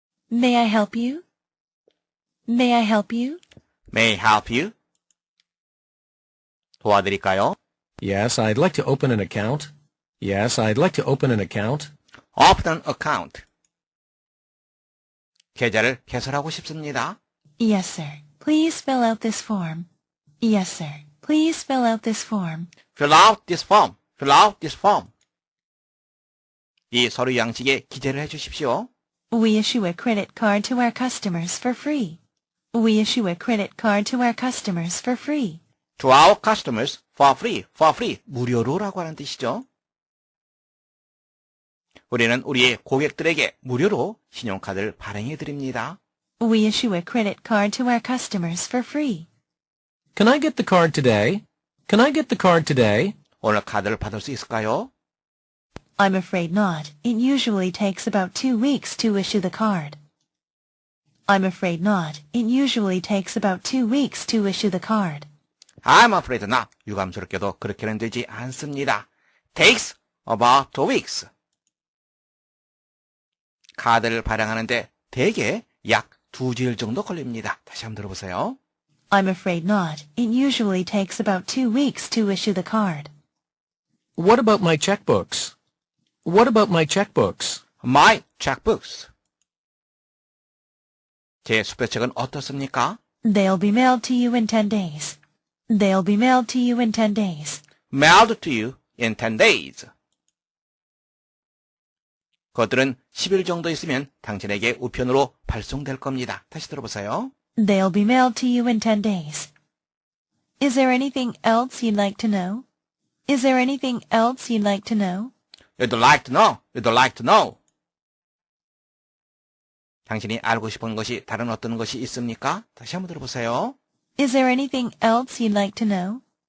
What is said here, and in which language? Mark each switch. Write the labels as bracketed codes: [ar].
[en] May I help you? May I help you? May I help you? [ko] 도와드릴까요? [en] Yes, I'd like to open an account. Yes, I'd like to open an account. Open an account. [ko] 계좌를 개설하고 싶습니다. [en] Yes, sir. Please fill out this form. Yes, sir. Please fill out this form. Fill out this form. Fill out this form. [ko] 이 서류 양식에 기재를 해주십시오. [en] We issue a credit card to our customers for free. We issue a credit card to our customers for free. To our customers for free, [ko] 무료로라고 하는 뜻이죠. 우리는 우리의 고객들에게 무료로 신용카드를 발행해 드립니다. [en] We issue a credit card to our customers for free. Can I get the card today? Can I get the card today? [ko] 오늘 카드를 받을 수 있을까요? [en] I'm afraid not. It usually takes about 2 weeks to issue the card. I'm afraid not. It usually takes about 2 weeks to issue the card. I'm afraid not. [ko] 유감스럽게도 그렇게는 되지 않습니다. [en] Takes about 2 weeks. [ko] 카드를 발행하는데 대개 약 2주일 정도 걸립니다. 다시 한번 들어보세요. [en] I'm afraid not. It usually takes about 2 weeks to issue the card. What about my checkbooks? What about my checkbooks? My checkbooks. [ko] 제 수표책은 어떻습니까? [en] They'll be mailed to you in 10 days. They'll be mailed to you in 10 days. Mailed to you in 10 days. [ko] 그것들은 10일 정도 있으면 당신에게 우편으로 발송될 겁니다. 다시 들어보세요. [en] They'll be mailed to you in 10 days. Is there anything else you'd like to know? Is there anything else you'd like to know? You'd like to know. You'd like to know. [ko] 당신이 알고 싶은 것이 다른 어떤 것이 있습니까? 다시 한번 들어보세요. [en] Is there anything else you'd like to know?